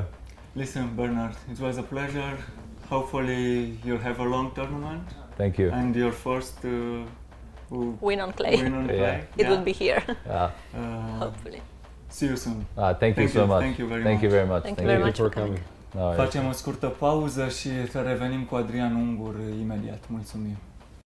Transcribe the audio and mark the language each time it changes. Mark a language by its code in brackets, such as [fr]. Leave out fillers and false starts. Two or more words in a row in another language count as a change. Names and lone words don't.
[en] Listen, Bernard, it was a pleasure. Hopefully you'll have a long tournament. Thank you. And your first Win on clay. It will be here. Hopefully. See you soon. Thank you so much. Thank you very Thank you very much. Thank you very much for coming. [ro] Facem o scurtă pauză și revenim cu Adrian Ungur imediat. Mulțumim.